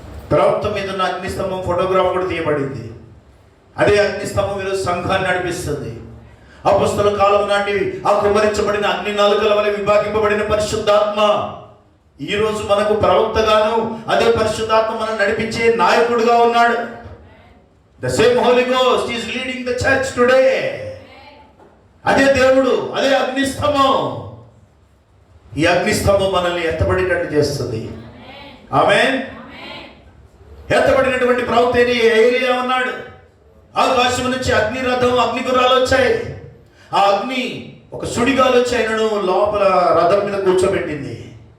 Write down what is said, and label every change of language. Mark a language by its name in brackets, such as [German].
[Telugu] ప్రవక్త మీద ఉన్న అగ్నిస్తంభం ఫోటోగ్రాఫ్ కూడా తీయబడింది. అదే అగ్నిస్తంభం ఈరోజు సంఘాన్ని నడిపిస్తుంది. అపొస్తలుల కాలం నాటి ఆ కుమ్మరించబడిన అగ్ని నాలుకల వలె విభాగింపబడిన పరిశుద్ధాత్మ ఈరోజు మనకు ప్రవక్తగాను, అదే పరిశుద్ధాత్మ మనం నడిపించే నాయకుడుగా ఉన్నాడు. [English] The same Holy Ghost is leading the church today. [Telugu] అదే దేవుడు, అదే అగ్నిస్తంభం. ఈ అగ్నిస్తంభం మనల్ని ఎత్తబడేటట్టు చేస్తుంది. ఆమేన్. ఎత్తబడినటువంటి ప్రవక్త ఏలియా ఉన్నాడు. ఆకాశం నుంచి అగ్ని రథం, అగ్ని గుర్రాలు వచ్చాయి. ఆ అగ్ని ఒక సుడిగాలు వచ్చి ఆయనను లోపల రథం మీద కూర్చోబెట్టింది.